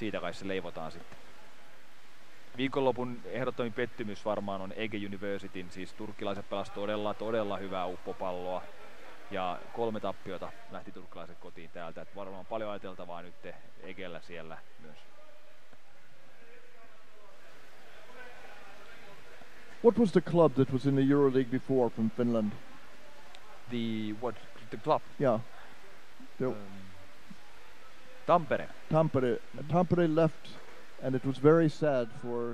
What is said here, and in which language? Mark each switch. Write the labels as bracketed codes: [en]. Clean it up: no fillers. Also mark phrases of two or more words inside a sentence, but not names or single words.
[fi] siitä kai se leivotaan sitten. Viikonlopun ehdottomin pettymys varmaan on Ege Universityn, siis turkkilaiset pelasivat todella hyvää uppopalloa. Ja 3 tappiota lähti turkkilaiset kotiin täältä, että varmaan paljon ajateltavaa nyt Egellä siellä myös. [en] What was the club that was in the Euroleague before from Finland? The club? Yeah. Tampere. Tampere left, and it was very sad for.